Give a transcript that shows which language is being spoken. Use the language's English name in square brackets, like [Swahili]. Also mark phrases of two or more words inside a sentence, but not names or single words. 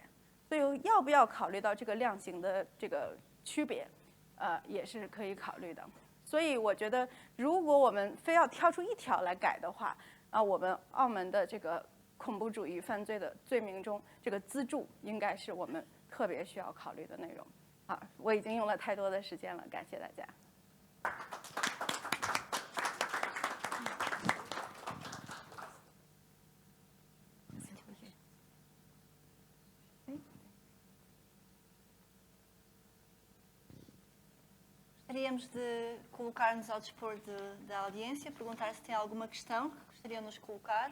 [Chinese] 所以要不要考虑到这个量刑的这个区别，也是可以考虑的。所以我觉得，如果我们非要挑出1条来改的话，我们澳门的这个恐怖主义犯罪的罪名中，这个资助应该是我们特别需要考虑的内容。我已经用了太多的时间了，感谢大家。 [Portuguese] Gostaríamos de colocar-nos ao dispor da audiência, perguntar se tem alguma questão que gostariam de nos colocar.